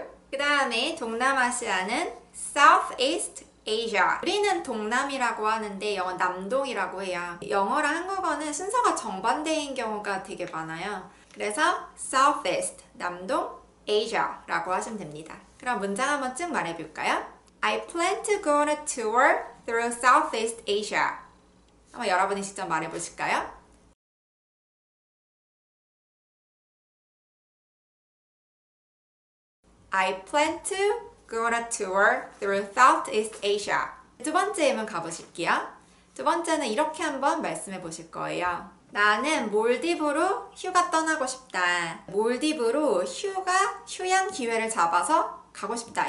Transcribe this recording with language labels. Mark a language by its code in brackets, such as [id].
[ko] 그 다음에 동남아시아는 Southeast Asia. 우리는 동남이라고 하는데 영어 남동이라고 해요. 영어랑 한국어는 순서가 정반대인 경우가 되게 많아요. 그래서 Southeast, 남동, Asia라고 하시면 됩니다. 그럼 문장 한번 쭉 말해볼까요? [en] I plan to go on a tour through Southeast Asia. [ko] 한번 여러분이 직접 말해보실까요? [en] I plan to go on a tour through Southeast Asia. [ko] 두 번째 예문 가보실게요. 두 번째는 이렇게 한번 말씀해 보실 거예요. 나는 몰디브로 휴가 떠나고 싶다. 몰디브로 휴양 기회를 잡아서 가고 싶다.